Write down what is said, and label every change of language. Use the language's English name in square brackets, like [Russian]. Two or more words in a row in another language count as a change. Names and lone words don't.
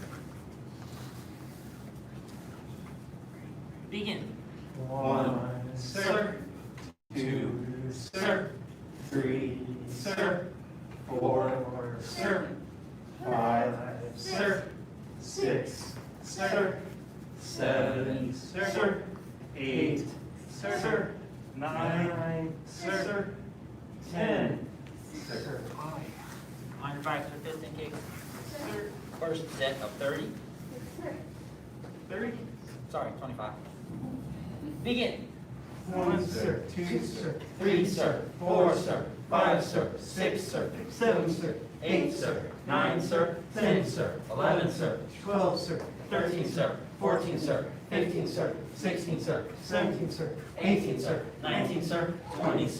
[English] begin. One, sir. Two, sir. Three, sir. Four, sir. Five, sir. Six, sir. Seven, sir. Eight, sir. Nine, sir. 10, sir. On your backs for piston kicks. First set of 30. 30. Sorry, 25. Begin. One, sir. Two, sir. Three, sir. Four, sir. Five, sir. Six, sir. Seven, sir. Eight, sir. Nine, sir. 10, sir. 11, sir. 12, sir. 13, sir. 14, sir. 15, sir. 16, sir. 17, sir. 18, sir. 19, sir. 20, sir.